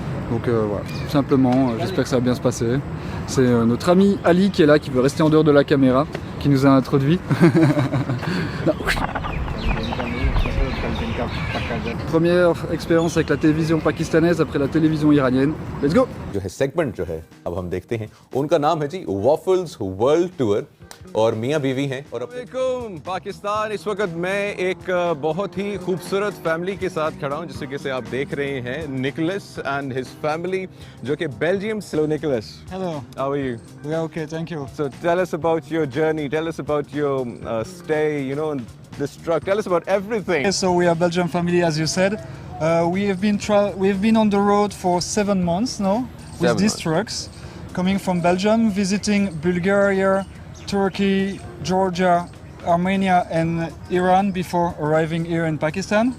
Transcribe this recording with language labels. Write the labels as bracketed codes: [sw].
[fr] Donc voilà, tout simplement, j'espère que ça va bien se passer. C'est notre ami Ali qui est là, qui veut rester en dehors de la caméra, qui nous a introduit. Première expérience avec la télévision pakistanaise après la télévision iranienne. [en] Let's go! [hi] जो है segment जो है अब हम देखते हैं उनका नाम है जी वॉफल्स वर्ल्ड टूर और मियां बीवी हैं और पाकिस्तान इस वक्त मैं एक बहुत ही खूबसूरत फैमिली के साथ खड़ा हूं जिससे कि आप देख रहे हैं निकोलस एंड हिज फैमिली जो कि बेल्जियम से Nicholas [en] Hello. How are you? We are okay, thank you. So tell us about your journey, tell us about your stay, you know, this truck, tell us about everything. So we are Belgian family, as you said. We have been on the road for 7 months now with these trucks. coming from Belgium, visiting Bulgaria, Turkey, Georgia, Armenia and Iran before arriving here in Pakistan.